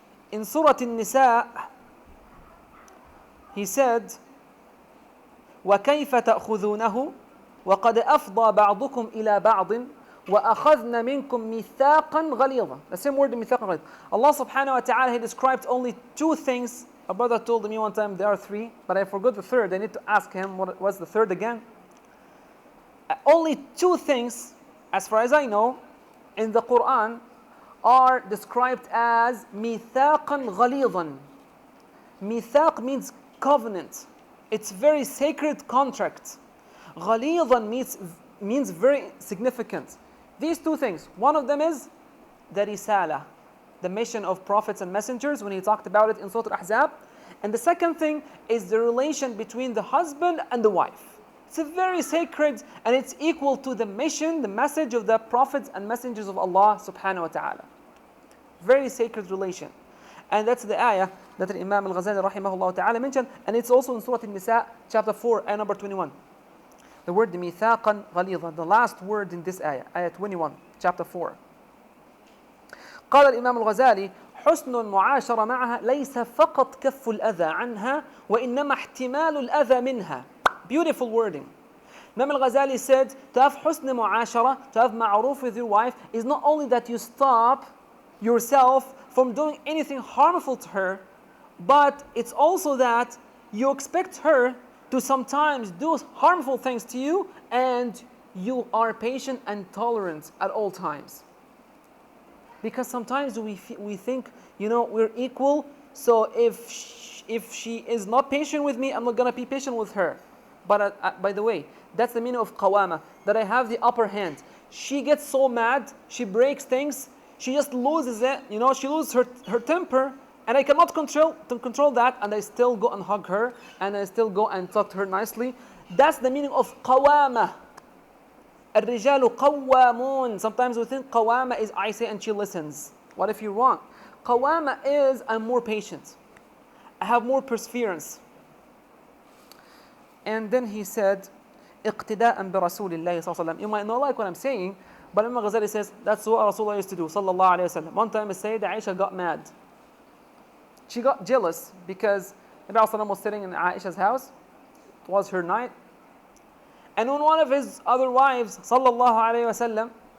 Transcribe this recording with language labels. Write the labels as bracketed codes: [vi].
[en] In Surah An-Nisa, he said, [ar] وَكَيْفَ تَأْخُذُونَهُ وَقَدْ أَفْضَى بَعْضُكُمْ إِلَى بَعْضٍ وَأَخَذْنَا مِنْكُمْ مِيثَاقًا غَلِيظًا. [en] The same word, [ar] مِيثَاقًا غَلِيظًا. [en] Allah subhanahu wa ta'ala, he described only two things. A brother told me one time there are three, but I forgot the third. I need to ask him what was the third again. Only two things, as far as I know, in the Quran are described as [ar] مِيثَاقًا غَلِيظًا. [en] Mithaq means covenant. It's very sacred contract. غَلِيظًا means very significant. These two things, one of them is the risala, the mission of prophets and messengers, when he talked about it in Surah Al-Ahzab. And the second thing is the relation between the husband and the wife. It's a very sacred, and it's equal to the mission, the message of the prophets and messengers of Allah subhanahu wa ta'ala. Very sacred relation. And that's the ayah that Imam al-Ghazali rahimahullah ta'ala mentioned, and it's also in Surah An-Nisa, chapter 4, ayah number 21. The word [ar] ميثاقا غليظا, [en] the last word in this ayah, ayah 21, chapter 4. [ar] قال الإمام الغزالي: حسن المعاشرة معها ليس فقط كف الأذى عنها وإنما احتمال الأذى منها. [en] Beautiful wording. Imam al-Ghazali said, to have [ar] حسن معاشرة, [en] to have معروف with your wife, is not only that you stop yourself from doing anything harmful to her, but it's also that you expect her to sometimes do harmful things to you, and you are patient and tolerant at all times. Because sometimes we think, you know, we're equal, so if she is not patient with me, I'm not going to be patient with her. But by the way, that's the meaning of qawama, that I have the upper hand. She gets so mad, she breaks things, she just loses it, you know, she loses her temper, and I cannot control that, and I still go and hug her, and I still go and talk to her nicely. That's the meaning of qawama. [ar] الرجال قوامون. [en] Sometimes we think qawama is I say and she listens. What if you're wrong? Qawama is I'm more patient. I have more perseverance. And then he said, [ar] اقتداء برسول الله صلى الله عليه وسلم. [en] You might not like what I'm saying, but Imam Ghazali says that's what Rasulullah used to do, sallallahu alayhi wa sallam. One time Sayyidah Aisha got mad. She got jealous because the Prophet was sitting in Aisha's house. It was her night. And when one of his other wives, sallallahu alayhi wa sallam,